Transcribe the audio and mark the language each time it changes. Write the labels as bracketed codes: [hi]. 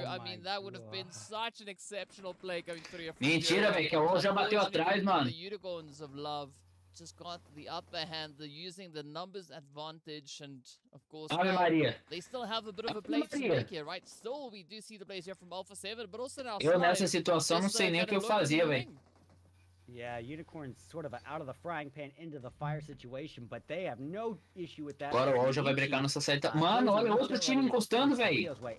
[en] I mean, that would have been such an exceptional play going through. [pt] Mentira, velho, que a Wall já bateu atrás, mano. [en] The Unicorns of Love just got the upper hand. They're using the numbers advantage, and of course, they still have a bit of a play to make here, right? Still, we do see the plays here from Alpha 7, but also now. [pt] Eu nessa situação não sei nem o que eu fazia, velho. [en] Yeah, Unicorns sort of out of the frying pan into the fire situation, but they have no issue with that. [pt] Agora o Wall já vai brecar nossa saída. Mano, olha outro time encostando, velho.